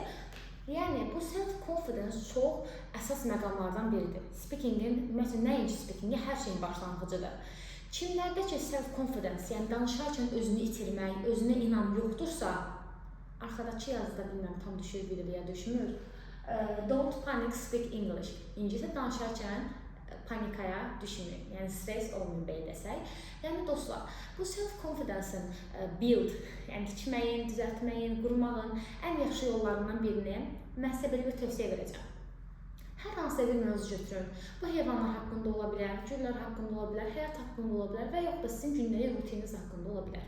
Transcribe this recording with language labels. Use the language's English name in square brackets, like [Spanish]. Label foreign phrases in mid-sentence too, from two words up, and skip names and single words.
[Azerbaijani] Yəni, bu self-confidence çox əsas məqamlardan biridir. Speakingin, ümumiyyətlə, nəinki speakingin hər şeyin başlanğıcıdır. Kimlərdə ki, self-confidence, yəni danışarkən özünü itirmək, özünə inam yoxdursa, arxadakı yazıda bilmirəm, tam düşür videoya düşmür. [English] Don't panic, speak English. [Azerbaijani] İngiliscə danışarkən panikaya düşməyin, yəni stress olmayın belə desək. Yəni dostlar, bu [English] self-confidence'ın build, [Azerbaijani] yəni tikməyin, düzəltməyin, qurmağın ən yaxşı yollarından birini mən sizə belə bir tövsiyə verəcəm. Hər hansısa bir mövzu götürün. Bu heyvanlar haqqında ola bilər, güllər haqqında ola bilər, həyat haqqında ola bilər və yaxud da sizin gündəlik rutininiz haqqında ola bilər.